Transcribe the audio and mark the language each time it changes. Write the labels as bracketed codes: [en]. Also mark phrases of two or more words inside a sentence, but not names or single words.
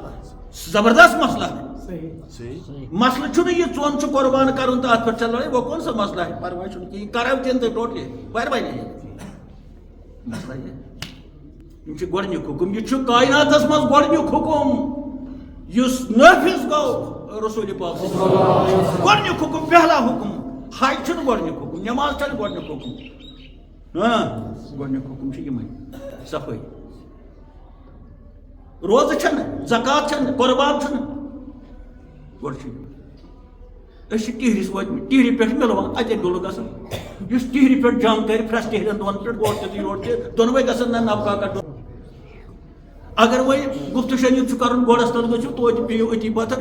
[ks] زبردست مسلہٕ مسلہٕ چھُنہٕ یہِ ژوٚن چھُ قۄربان کرُن تہٕ اتھ پٮ۪ٹھ چھےٚ لڑٲے وۄنۍ [ur] کون سا مسلہٕ ہے [ks] پرواے چھُنہٕ کِہیٖنۍ کرو تہِ نہٕ ٹوٹلی [ur] پرواے نہیں [ks] مسلہٕ یہِ یِم چھِ گۄڈنیُک حُکُم یہِ چھُ کایناتس منٛز گۄڈنیُک حُکُم یُس نٲفِظ گوٚو رسول پاک گۄڈنیُک حُکُم [ur] پہلا حُکُم [ks] حج چھُنہٕ گۄڈنیُک حُکُم نٮ۪ماز چھنہٕ گۄڈنیُک حُکُم گۄڈنیُک حُکُم چھُ یِمے صفٲیی روزٕ چھنہٕ زکات چھنہٕ قۄربان چھُنہٕ گۄڈٕ چھُ أسۍ چھِ ٹِہرِس وٲتمٕتۍ ٹِہرِ پٮ۪ٹھ مِلوان اتے ڈُلہٕ گژھان یُس ٹِہرِ پٮ۪ٹھ جنگ کرِ فرٛٮ۪س ٹِہرٮ۪ن دۄن پٮ۪ٹھ گۄڈٕ تہِ یورٕ تہِ دۄنوے گژھن نہ نفقہ کٹُن اگر وۄنۍ گُفتہٕ شٔنیٖد چھُ کرُن گۄڈس تل گٔژھِو توتہِ بِہِو أتی پتھر